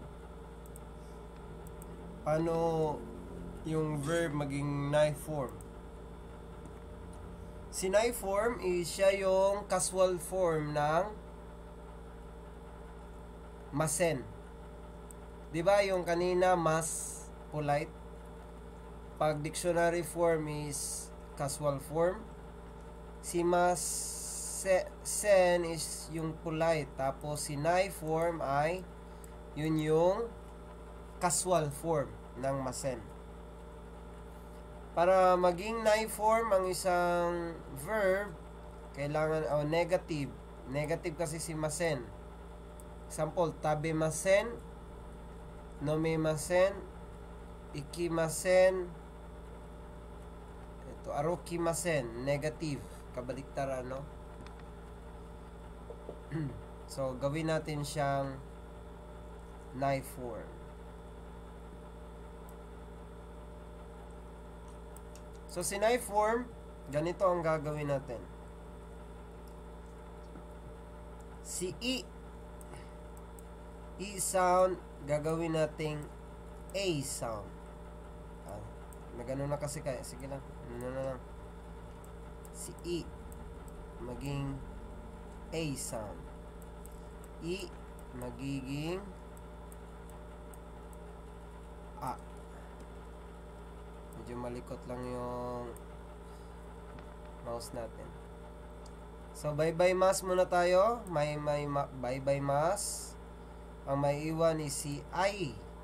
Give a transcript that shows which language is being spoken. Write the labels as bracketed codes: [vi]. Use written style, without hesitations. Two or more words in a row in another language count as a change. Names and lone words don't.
[tl] Paano yung verb maging nai form? Si nai form is siya yung casual form ng masen. 'Di ba yung kanina mas polite? Pag [en] dictionary form is casual form. [tl] Si mas sen is yung polite. Tapos si nai form ay yun yung casual form ng masen. Para maging nai form ang isang verb, kailangan negative. Negative kasi si masen. Example, [ja] 食べません、飲めません、行きません, [tl] ito, arukimasen, negative. Kabaliktaran, no? So, gawin natin siyang nai form. So, si nai form, ganito ang gagawin natin. Si [en] I sound, [tl] gagawin nating [en] A sound. [tl] Nagano na kasi kaya. Sige lang. Ano na lang. Si I, maging [en] A sound. [tl] I, magiging A. Medyo malikot lang yung mouse natin. So, bye-bye mas muna tayo. Bye-bye mas. Ang may iwan is si I.